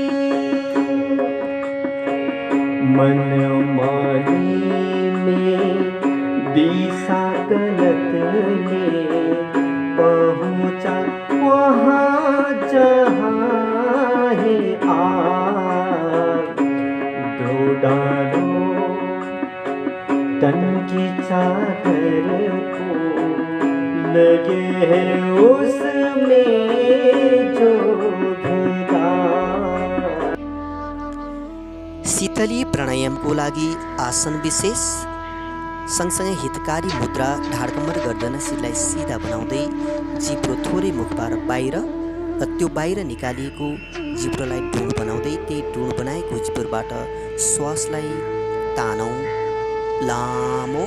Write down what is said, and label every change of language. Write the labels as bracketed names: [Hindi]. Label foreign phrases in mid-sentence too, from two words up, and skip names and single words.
[Hindi] मनमानी में दिशा गलत ले पहुँचा वहाँ जहाँ है आग। धो डालो तन की चादर को, लगे हैं उसमें जो भेदार। [Nepali] शीतली प्राणायामको लागि आसन विशेष सँगसँगै हितकारी मुद्रा ढाडकम्बर गर्दैन शिरलाई सिधा बनाउँदै जिब्रो थोरै मुखबाट बाहिर र त्यो बाहिर निकालिएको जिब्रोलाई ढुँड बनाउँदै त्यही ढुँड बनाएको जिब्रोबाट श्वासलाई तानौँ लामो।